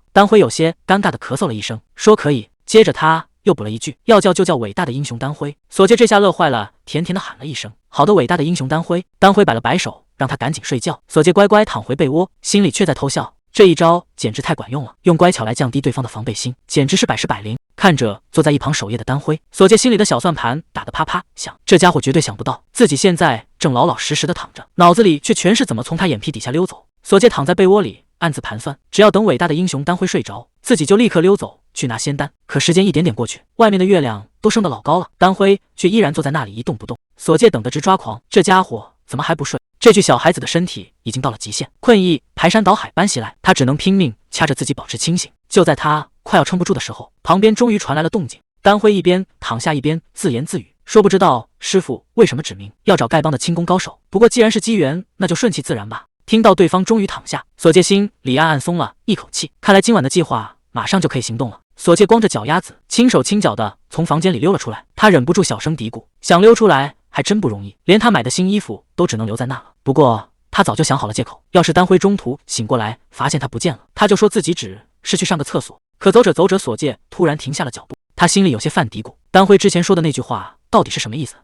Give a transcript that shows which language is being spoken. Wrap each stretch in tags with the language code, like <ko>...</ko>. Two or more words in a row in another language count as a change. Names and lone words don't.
<zh>丹輝有些尷尬地咳嗽了一聲，說可以。接着他又補了一句：“要叫就叫偉大的英雄丹輝。” 索介這下樂壞了，甜甜地喊了一聲：“好的，偉大的英雄丹輝。” 丹輝擺了擺手，讓他趕緊睡覺。索介乖乖躺回被窩，心裡卻在偷笑，這一招簡直太管用了，用乖巧來降低對方的防備心，簡直是百試百靈。看着坐在一旁守夜的丹輝，索介心裡的小算盤打得啪啪響，這家伙絕對想不到自己現在正老老實實地躺着，腦子裡卻全是怎麼從他眼皮底下溜走。索介躺在被窩裡暗自盤算，只要等偉大的英雄丹輝睡着，自己就立刻溜走去拿仙丹。可時間一點點過去，外面的月亮都升得老高了，丹輝卻依然坐在那裡一動不動。索介等得直抓狂，這家伙怎麼還不睡？這具小孩子的身體已經到了極限，困意排山倒海般襲來，他只能拼命掐着自己保持清醒。就在他快要撐不住的時候，旁邊終於傳來了動靜。丹輝一邊躺下一邊自言自語，說不知道師父為什麼指明要找丐幫的輕功高手，不過既然是機緣，那就順其自然吧。聽到對方終於躺下，索介心裡暗暗鬆了一口氣，看來今晚的計劃馬上就可以行動了。索介光着腳丫子，輕手輕腳的從房間裡溜了出來，他忍不住小聲嘀咕，想溜出來還真不容易，連他買的新衣服都只能留在那了。不過他早就想好了借口，要是丹輝中途醒過來發現他不見了，他就說自己只是去上個廁所。可走着走着，索介突然停下了腳步，他心裡有些犯嘀咕，丹輝之前說的那句話到底是什麼意思？</zh>